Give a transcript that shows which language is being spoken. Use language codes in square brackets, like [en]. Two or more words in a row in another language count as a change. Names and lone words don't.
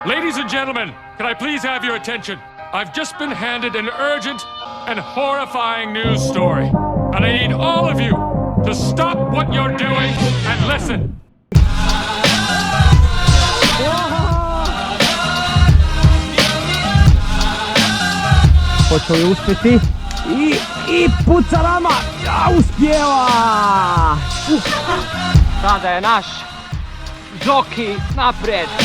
[en] Ladies and gentlemen, can I please have your attention? I've just been handed an urgent and horrifying news story. And I need all of you to stop what you're doing and listen. [hr] Hoće li uspjeti? I puca rama! Uspjeva! Sada je naš Zoki naprijed.